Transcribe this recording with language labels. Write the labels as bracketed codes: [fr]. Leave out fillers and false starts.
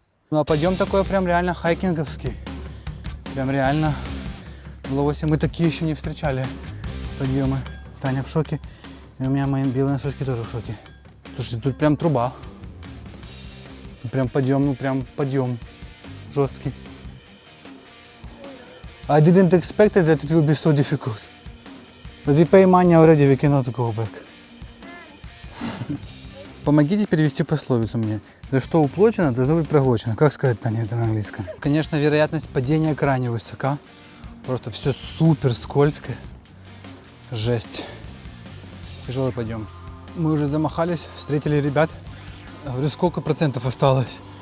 [ru] Ну а подъем такой прям реально хайкинговский. Прям реально. В Лаосе мы такие еще не встречали подъемы. Таня в шоке. И у меня мои белые носочки тоже в шоке. Слушайте, тут прям труба. Прям подъем, ну прям подъем. Жесткий. [en] I didn't expect that it will be so difficult. But we pay money already, we cannot go back. [ru] Помогите перевести пословицу мне. За что уплочено, должно быть проглочено. Как сказать, Таня, это на английском? Конечно, вероятность падения крайне высока. Просто все супер скользкое. Жесть. Тяжелый подъем. Мы уже замахались, встретили ребят. Я говорю, сколько процентов осталось?